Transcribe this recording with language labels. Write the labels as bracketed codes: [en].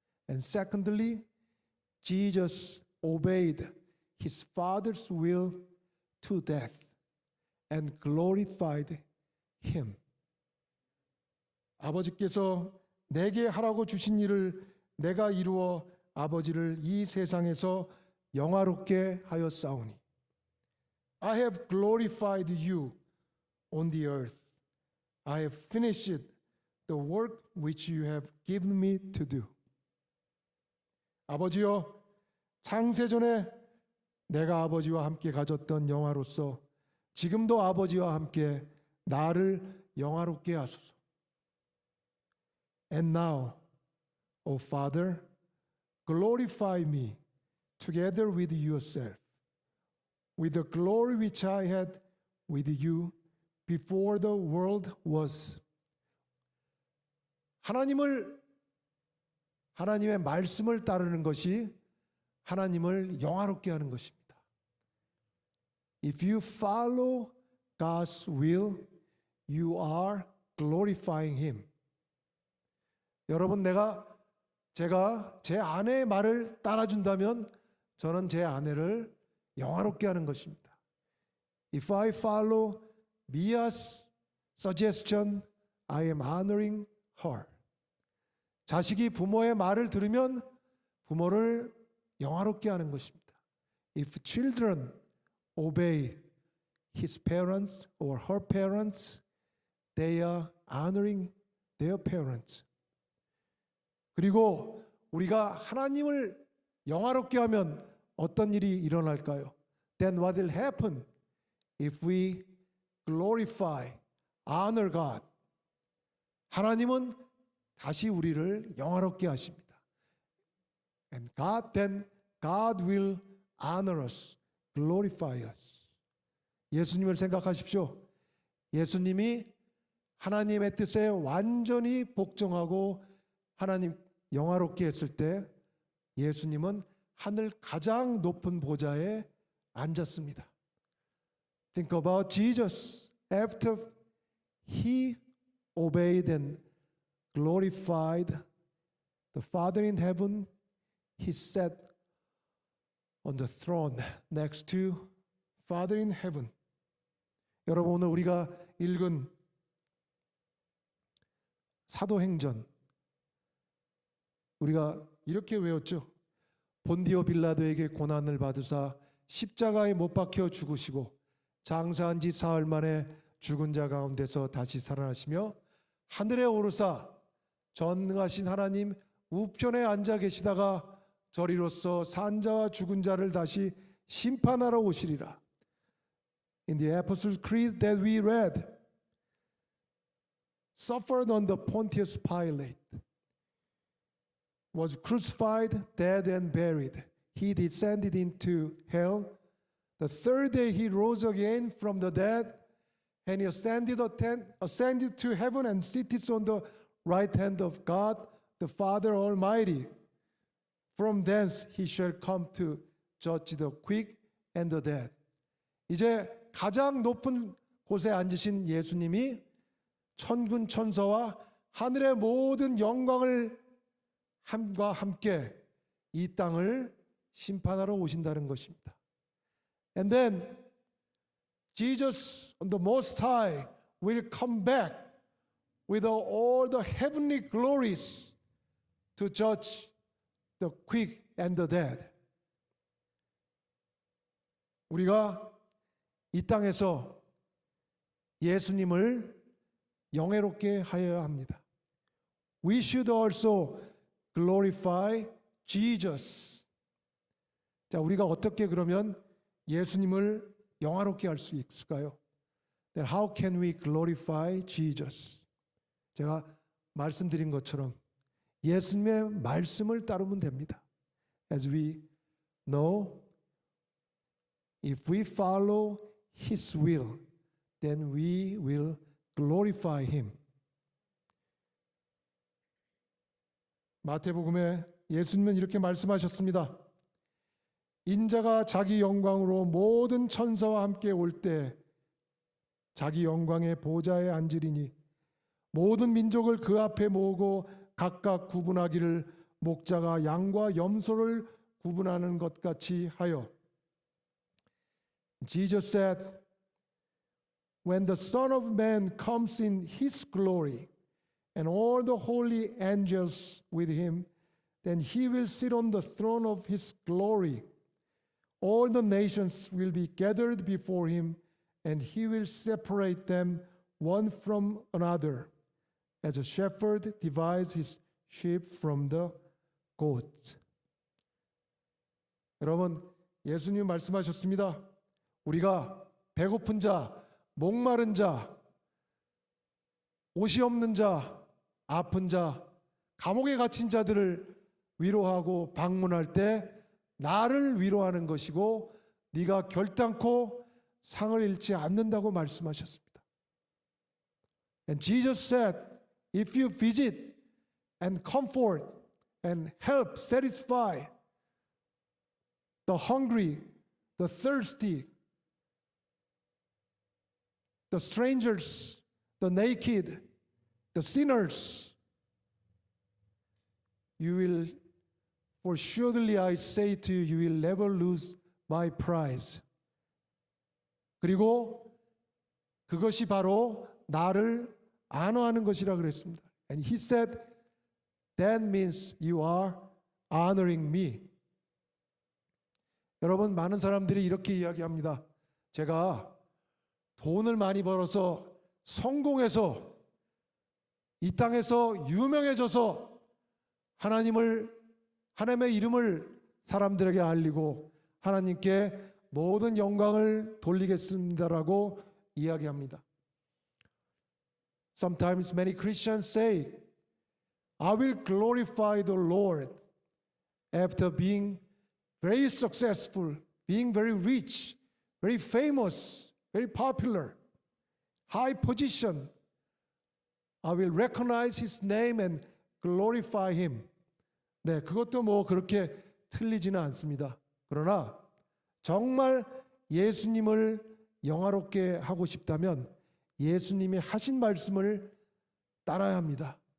[en] And secondly, Jesus obeyed his Father's will to death and glorified him. [ko] 아버지께서 내게 하라고 주신 일을 내가 이루어 아버지를 이 세상에서 영화롭게 하였사오니. [en] I have glorified you on the earth. I have finished the work which you have given me to do. [ko] 아버지여, 창세전에 내가 아버지와 함께 가졌던 영화로서 지금도 아버지와 함께 나를 영화롭게 하소서. [en] And now, O Father, glorify me together with yourself, with the glory which I had with you before the world was. [ko] 하나님의 말씀을 따르는 것이 하나님을 영화롭게 하는 것입니다. [en] If you follow God's will, you are glorifying Him. [ko] 여러분, 제가 제 아내의 말을 따라준다면 저는 제 아내를 영화롭게 하는 것입니다. [en] If I follow Mia's suggestion, I am honoring her. [ko] 자식이 부모의 말을 들으면 부모를 영화롭게 하는 것입니다. [en] If children obey his parents or her parents, they are honoring their parents. [ko] 그리고 우리가 하나님을 영화롭게 하면 어떤 일이 일어날까요? [en] Then what will happen if we glorify, honor God? [ko] 하나님은 다시 우리를 영화롭게 하십니다. [en] And then God will honor us, glorify us. [ko] 예수님을 생각하십시오. 예수님이 하나님의 뜻에 완전히 복종하고 하나님 영화롭게 했을 때 예수님은 하늘 가장 높은 보좌에 앉았습니다. [en] Think about Jesus. After he obeyed and glorified the Father in heaven, he sat on the throne next to Father in heaven. [ko] 여러분, 오늘 우리가 읽은 사도행전 우리가 이렇게 외웠죠. 본디오 빌라도에게 고난을 받으사 십자가에 못 박혀 죽으시고 장사한 지 사흘 만에 죽은 자 가운데서 다시 살아나시며 하늘에 오르사 전능하신 하나님 우편에 앉아 계시다가 저리로서 산자와 죽은 자를 다시 심판하러 오시리라. [en] In the Apostles' Creed that we read, suffered under Pontius Pilate, was crucified, dead, and buried. He descended into hell. The third day he rose again from the dead And he ascended to heaven and sitteth on the right hand of God, the Father Almighty. From thence he shall come to judge the quick and the dead. [ko] 이제 가장 높은 곳에 앉으신 예수님이 천군 천사와 하늘의 모든 영광을 함과 함께 이 땅을 심판하러 오신다는 것입니다. [en] And then Jesus on the Most High will come back with all the heavenly glories to judge the quick and the dead. [ko] 우리가 이 땅에서 예수님을 영예롭게 하여야 합니다. [en] We should also glorify Jesus. [ko] 자, 우리가 어떻게 그러면 예수님을 영화롭게 할 수 있을까요? [en] Then how can we glorify Jesus? [ko] 제가 말씀드린 것처럼 예수님의 말씀을 따르면 됩니다. [en] As we know, if we follow His will, then we will glorify Him. [ko] 마태복음에 예수님은 이렇게 말씀하셨습니다. 인자가 자기 영광으로 모든 천사와 함께 올 때 자기 영광의 보좌에 앉으리니 모든 민족을 그 앞에 모으고 각각 구분하기를 목자가 양과 염소를 구분하는 것 같이 하여. [en] Jesus said, when the Son of Man comes in His glory and all the holy angels with Him, then He will sit on the throne of His glory. All the nations will be gathered before Him, and He will separate them one from another, as a shepherd divides his sheep from the goats. [ko] 여러분, 예수님 말씀하셨습니다. 우리가 배고픈 자, 목마른 자, 옷이 없는 자, 아픈 자, 감옥에 갇힌 자들을 위로하고 방문할 때 나를 위로하는 것이고 네가 결단코 상을 잃지 않는다고 말씀하셨습니다. [en] And Jesus said, if you visit and comfort and help satisfy the hungry, the thirsty, the strangers, the naked, the sinners, you will, for surely I say to you, you will never lose my prize. [ko] 그리고 그것이 바로 나를 안어하는 것이라 그랬습니다. [en] And he said, that means you are honoring me. [ko] 여러분, 많은 사람들이 이렇게 이야기합니다. 제가 돈을 많이 벌어서 성공해서 이 땅에서 유명해져서 하나님의 이름을 사람들에게 알리고 하나님께 모든 영광을 돌리겠습니다라고 이야기합니다. [en] Sometimes many Christians say, I will glorify the Lord after being very successful, being very rich, very famous, very popular, high position. I will recognize His name and glorify Him. [ko] 네, 그것도 뭐 그렇게 틀리지는 않습니다. 그러나 정말 예수님을 영화롭게 하고 싶다면 예수님이 하신 말씀을 따라야 합니다.